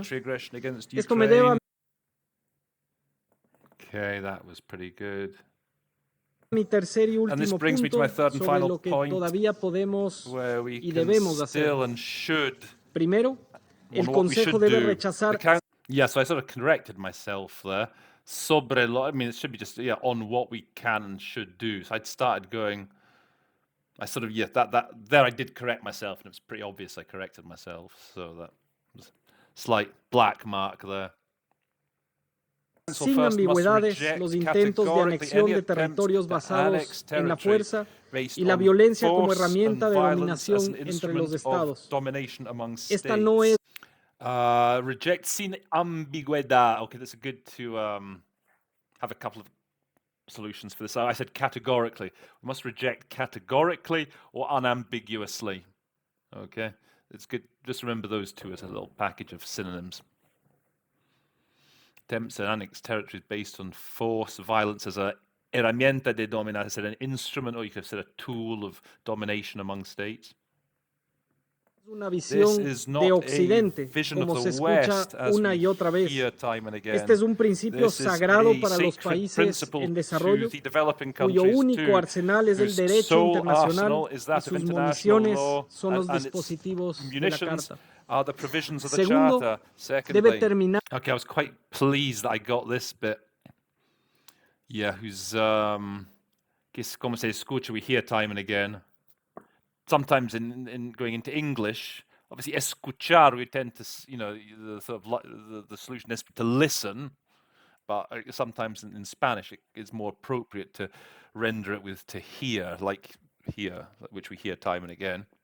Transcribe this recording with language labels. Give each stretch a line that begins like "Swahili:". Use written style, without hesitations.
Spanish: Esto me lleva a
English: that was pretty good.
Spanish: Mi tercer y último punto sobre lo que todavía podemos y debemos hacer. Primero, el Consejo debe rechazar.
English: Yeah, so I sort of corrected myself there. It should be just on what we can and should do. So I'd started going. I sort of there I did correct myself, and it was pretty obvious I corrected myself. So that was a slight black mark there.
Spanish: Sin ambigüedades, los intentos de anexión de territorios basados en la fuerza y la violencia como herramienta de dominación entre los estados. Esta no es.
English: Reject
Spanish: sin ambigüedad.
English: Okay, that's good to have a couple of solutions for this. I said categorically. We must reject categorically or unambiguously. Okay, it's good. Just remember those two as a little package of synonyms. Attempts to annex territories based on force, violence as a
Spanish: herramienta de dominar.
English: I said an instrument, or you could have said a tool of domination among states.
Spanish: Una visión de Occidente, como se escucha una y otra vez. Este es un principio sagrado para los países en desarrollo, cuyo único arsenal es el derecho internacional y sus municiones son los dispositivos de la Carta. Segundo, debe terminar.
English: Okay, I was quite pleased that I got this bit. Yeah, who's
Spanish: como se escucha,
English: we hear time and again. Sometimes in going into English, obviously escuchar, we tend to, the sort of the solution is to listen, but sometimes in Spanish it's more appropriate to render it with to hear, like here, which we hear time and again.